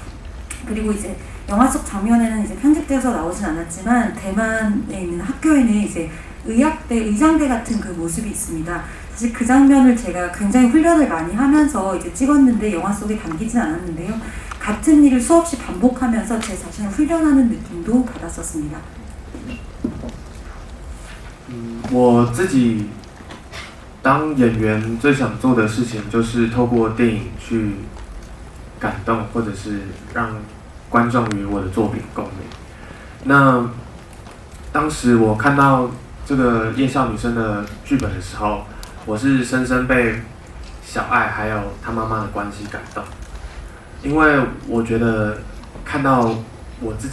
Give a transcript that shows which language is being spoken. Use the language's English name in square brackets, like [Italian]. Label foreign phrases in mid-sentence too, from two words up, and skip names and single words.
[Korean] 그리고 이제 영화 속 장면에는 이제 편집되어서 나오진 않았지만 대만에 있는 학교에는 이제 의학대, 의장대 같은 그 모습이 있습니다. 사실 그 장면을 제가 굉장히 훈련을 많이 하면서 이제 찍었는데 영화 속에 담기진 않았는데요. 같은 일을 수없이 반복하면서 제 자신을 훈련하는 느낌도 받았었습니다. [Chinese] 我自己当演员最想做的事情就是透过电影去感动，或者是让观众与我的作品共鸣。那当时我看到这个夜校女生的剧本的时候，我是深深被小爱还有她妈妈的关系感动，因为我觉得看到我自